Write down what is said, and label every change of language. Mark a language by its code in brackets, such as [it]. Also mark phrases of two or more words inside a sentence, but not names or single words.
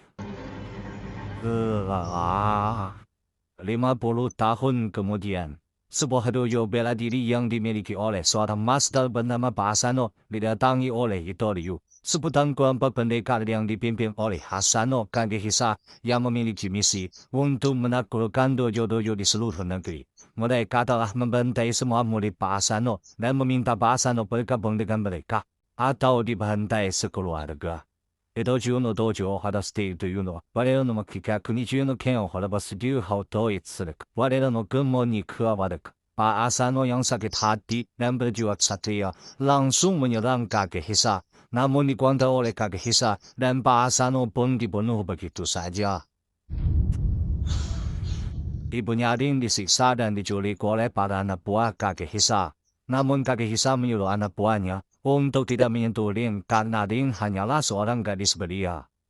[id] 50 tahun kemudian, sebuah dojo bela diri yang dimiliki oleh seorang master bernama Pak Asano didatangi oleh Itoriu, sebutan kelompok pendekar yang dipimpin oleh Asano Kagehisa yang memiliki misi untuk menaklukkan dojo-dojo di seluruh negeri. Mereka telah membantai semua murid Pak Asano dan meminta Pak Asano bergabung dengan mereka, atau dibantai sekeluarga. [ja] 江戸中の道場を果たしているというのは、我らの目的は国中の剣を滅ぼす流派を統一するか、我らの軍門に加わるか。 [id] Pak Asano yang sakit hati dan berjuang satria langsung menyerang Kagehisa, namun dikuantar oleh Kagehisa dan Pak Asano pun dibunuh begitu saja. Ibunya Rin disiksa dan diculik oleh para anak buah Kagehisa, namun Kagehisa menyuruh anak buahnya untuk tidak menyentuh Rin karena Rin hanyalah seorang gadis belia.